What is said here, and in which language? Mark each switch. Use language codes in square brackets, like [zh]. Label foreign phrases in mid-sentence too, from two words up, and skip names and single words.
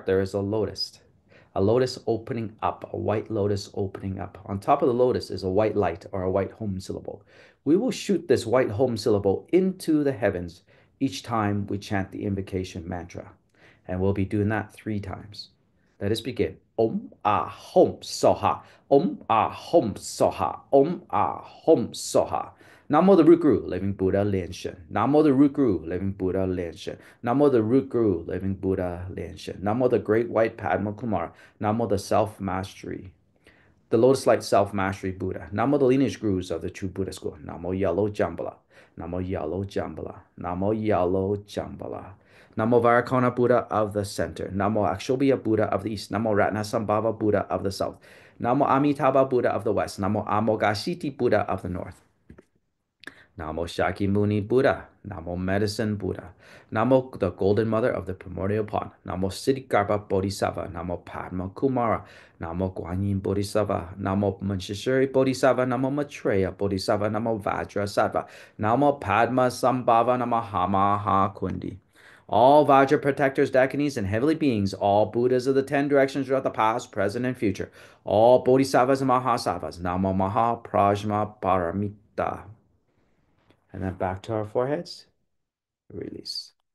[en] There is a lotus opening up, a white lotus opening up. On top of the lotus is a white light or a white home syllable. We will shoot this white home syllable into the heavens each time we chant the invocation mantra. And we'll be doing that 3 times. Let us begin. [sa] Om Ah Hom Soha. Om Ah Hom Soha. Om Ah Hom Soha. [en] Namo the Root Guru, Living Buddha Lian Shen. Namo the Root Guru, Living Buddha Lian Shen. Namo the Root Guru, Living Buddha Lian Shen. Namo the Great White Padma Kumara. Namo the Self Mastery, the Lotus Light Self Mastery Buddha. Namo the lineage gurus of the true Buddha school. Namo Yellow Jambhala. Namo Yellow Jambhala. Namo Yellow Jambhala. Namo Varakona Buddha of the center. Namo Akshobhya Buddha of the east. Namo Ratnasambhava Buddha of the south. Namo Amitabha Buddha of the west. Namo Amoghasiddhi Buddha of the north. Namo Shakyamuni Buddha. Namo Medicine Buddha. Namo the Golden Mother of the Primordial Pond. Namo Siddhikarma Bodhisattva. Namo Padma Kumara. Namo Guanyin Bodhisattva. Namo Manjushri Bodhisattva. Namo Maitreya Bodhisattva. Namo Vajrasattva. Namo Padma Sambhava. Namo Hamaha Kundi. All Vajra protectors, Dakinis, and heavenly beings, all Buddhas of the 10 directions throughout the past, present, and future, all Bodhisattvas and Mahasattvas, [sa] Namo Maha Prajna Paramita. [en] And then back to our foreheads. Release.